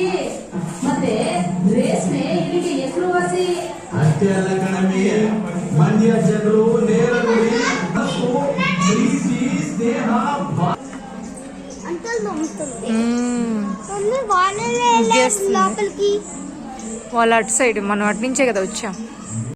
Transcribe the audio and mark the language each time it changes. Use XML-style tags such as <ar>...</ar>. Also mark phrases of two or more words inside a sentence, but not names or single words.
<kn>ಮತ್ತೆ ರೇಷ್ಮೆ ಇಲ್ಲಿಗೆ ಹೆಸರುವಾಸಿ. ಅಷ್ಟೇ ಅಲ್ಲ ಕಣಮಿ, ಮಂಡ್ಯ ಜನರು ನೇರ ನುಡಿ, ಪ್ರೀತಿ, ಸ್ನೇಹ</kn> <te>వాళ్ళ అటు సైడ్ మనం అటు నుంచే కదా వచ్చాం.</te>